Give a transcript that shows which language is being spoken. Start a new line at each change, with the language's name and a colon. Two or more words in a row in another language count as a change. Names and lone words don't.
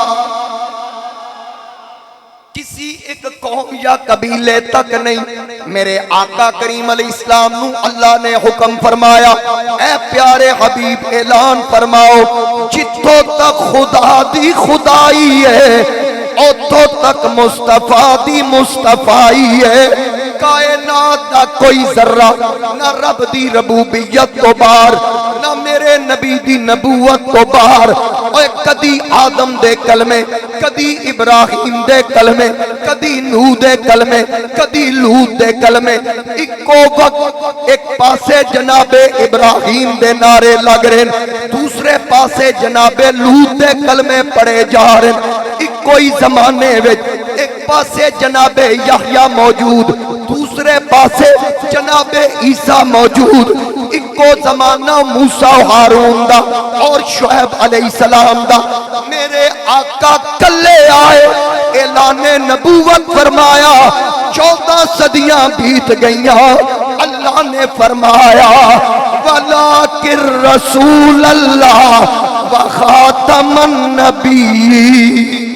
Punjabi: کسی ایک قوم یا قبیلے تک نہیں، میرے آقا کریم علیہ السلام نو اللہ نے حکم فرمایا اے پیارے حبیب اعلان فرماؤ جتوں تک خدا دی خدائی ہے اتوں تک مصطفیٰ دی مصطفیٰ ہے۔ کائنات دا کوئی ذرہ نہ رب دی ربوبیت تو باہر نہ میرے نبی دی نبوت تو باہر۔ اوے کدی آدم دے کلمے، کدی ابراہیم دے کلمے، کدی نوح دے کلمے، کدی لوط دے کلمے، اکو وقت ایک پاسے جناب ابراہیم دے نعرے لگ رہے ہیں، دوسرے پاسے جناب لوط دے کلمے پڑے جا رہے ہیں۔ کوئی زمانے وچ ایک پاسے جناب یحییٰ موجود، دوسرے پاسے جناب عیسیٰ موجود، ایکو زمانہ موسیٰ و ہارون دا اور شعیب علیہ السلام دا۔ میرے آقا کلے آئے، اعلان نبوت فرمایا، 14 صدیاں بیت گئیاں، اللہ نے فرمایا
Arabic: وَلَٰكِن رَّسُولَ اللَّهِ وَخَاتَمَ النَّبِيِّينَ۔